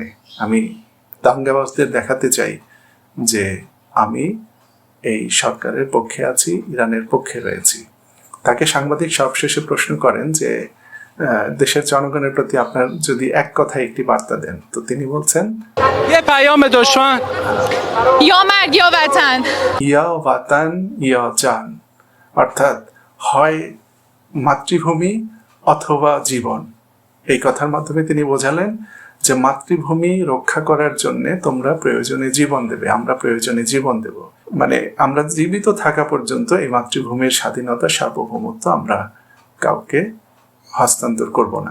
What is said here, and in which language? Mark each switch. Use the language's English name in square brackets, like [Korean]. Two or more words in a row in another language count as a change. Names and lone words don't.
[Bangla] আমি দাঙ্গাবাজদের দেখাতে চাই যে আমি এই সরকারের পক্ষে আছি, ইরানের পক্ষে রয়েছি। তাকে সাংবাদিক সবশেষে প্রশ্ন করেন যে দেশের জনগণের প্রতি আপনার যদি এক কথায় একটি বার্তা দেন, তো তিনি বলছেন [Persian] یا مرگ یا وطن یا وطن یا جان, [Bangla] অর্থাৎ হয় মাতৃভূমি অথবা জীবন। এই কথার মাধ্যমে তিনি বোঝালেন যে মাতৃভূমি রক্ষা করার জন্য তোমরা প্রয়োজনে জীবন দেবে, আমরা প্রয়োজনে জীবন দেব। আমরা জীবিত থাকা পর্যন্ত এই মাতৃভূমির স্বাধীনতা, সার্বভৌমত্ব আমরা কাউকে হস্তান্তর করব না।